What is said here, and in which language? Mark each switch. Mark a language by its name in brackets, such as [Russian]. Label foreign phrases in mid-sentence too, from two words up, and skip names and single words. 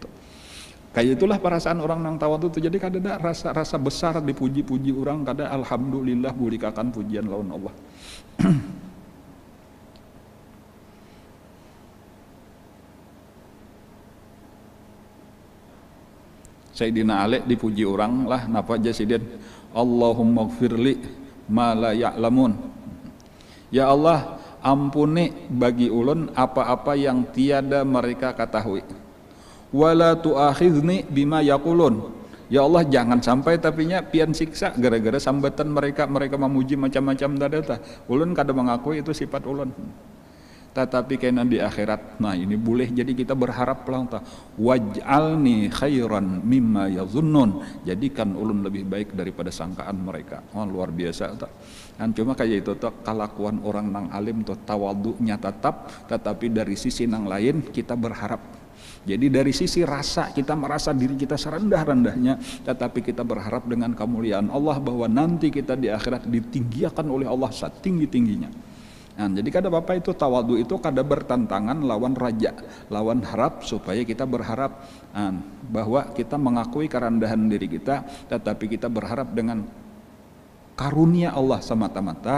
[Banjar] Kayak itulah perasaan orang nang tawadhu itu. Jadi kada ada rasa besar dipuji-puji orang, kada alhamdulillah bulikakan pujian lawan Allah. Sayyidina Ali dipuji orang lah, napa aja sidin, [Arabic] Allahumma gfirli ma la ya'lamun. [Banjar] Ya Allah, ampuni bagi ulun apa-apa yang tiada mereka ketahui. [Arabic] Wala tu'akhizni bima yaqulun. [Banjar] Ya Allah, jangan sampai tapinya pian siksa gara-gara sambatan mereka memuji macam-macam data. Ulun kada mengakui itu sifat ulun. Tetapi kena di akhirat, nah ini boleh jadi kita berharap lah, [Arabic] waj'alni khairan mimma yazunnun, [Banjar] jadikan ulun lebih baik daripada sangkaan mereka. Oh luar biasa tak? Kan cuma kayak itu tuh kelakuan orang nang alim tuh, tawadhunya tetap, tetapi dari sisi nang lain kita berharap. Jadi dari sisi rasa kita merasa diri kita serendah-rendahnya, tetapi kita berharap dengan kemuliaan Allah bahwa nanti kita di akhirat ditinggikan oleh Allah setinggi-tingginya. Nah, jadi kada Bapak itu tawadhu itu kada bertentangan lawan raja, lawan harap, supaya kita berharap bahwa kita mengakui kerendahan diri kita, tetapi kita berharap dengan karunia Allah semata-mata.